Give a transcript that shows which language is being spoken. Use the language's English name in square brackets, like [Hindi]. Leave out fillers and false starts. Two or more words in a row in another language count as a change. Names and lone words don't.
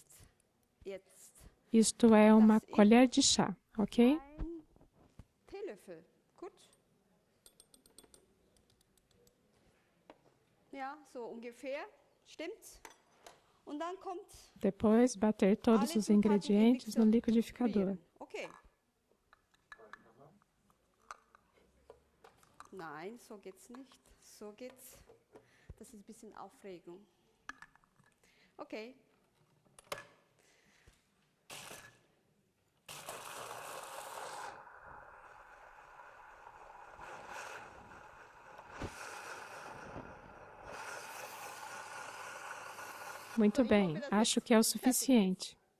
[Portuguese] Isto é uma colher de chá, ok? Depois, bater todos os ingredientes no liquidificador. [German] Nein, so geht's nicht. So geht's. Das ist ein bisschen Aufregung. Okay. [Portuguese] Muito bem, acho que é o suficiente.